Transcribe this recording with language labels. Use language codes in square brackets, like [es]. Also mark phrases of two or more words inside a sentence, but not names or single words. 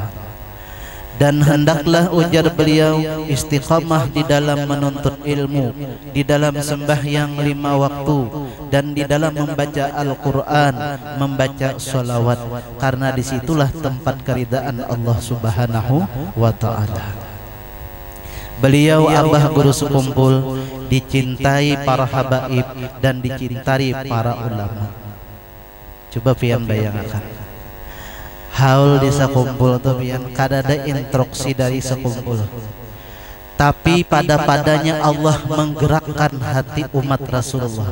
[id] Dan hendaklah ujar beliau istiqamah di dalam menuntut ilmu, di dalam sembahyang 5 waktu, dan di dalam membaca Al-Quran, membaca sholawat, karena disitulah tempat keridaan Allah [ar] سبحانه وتعالى. [id] Beliau abah guru sekumpul dicintai para habaib dan dicintai para ulama. Coba pian bayangkan haul di sekumpul tuh [bjn] pian kadada instruksi [id] dari sekumpul, tapi padanya Allah menggerakkan hati umat Rasulullah.